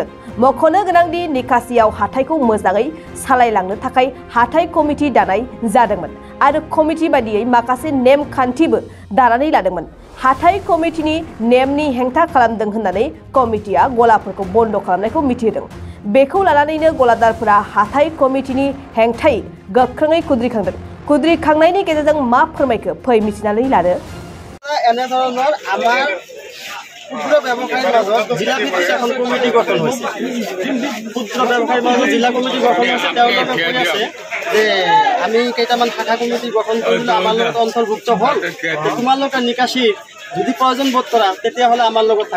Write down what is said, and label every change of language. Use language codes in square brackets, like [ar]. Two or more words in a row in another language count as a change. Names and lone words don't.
[brx] मख'नो गोनांदि निकासियाव हाथाइखौ मोजाङै सालायलांनो थाखाय हाथाइ कमिटि दानाय जादोंमोन आरो कमिटि बायदियै माखासे नेम खान्थिबो दानानै लादोंमोन। हाथाइ कमिटिनि नेमनि हेंथा खालामदों होननानै कमिटिया गलाफोरखौ बन्द खालामनायखौ मिथिहोदों। बेखौ लानानैनो गलादारफोरा हाथाइ कमिटिनि हेंथायै गोख्रोङै खुद्रिखांदों। खुद्रिखांनायनि गेजेरजों मा फोरमायखो फै मिथिनानै लादो। [as] এনে ধৰণৰ আমাৰ ক্ষুদ্ৰ ব্যৱসায়ীৰ মাজত জিলা ভিত্তিক এখন কমিটি গঠন হৈছে। ক্ষুদ্ৰ ব্যৱসায়ীৰ মাজত জিলা কমিটি গঠন হৈছে। তেওঁলোকে কৈ আছে যে আমি কেইটামান শাখা কমিটি গঠন কৰিলে আমাৰ লগত অন্তৰ্ভুক্ত হ'ল, তোমালোকে নিকাশি যদি প্ৰয়োজন বোধ কৰা তেতিয়াহ'লে আমাৰ লগত থাকা।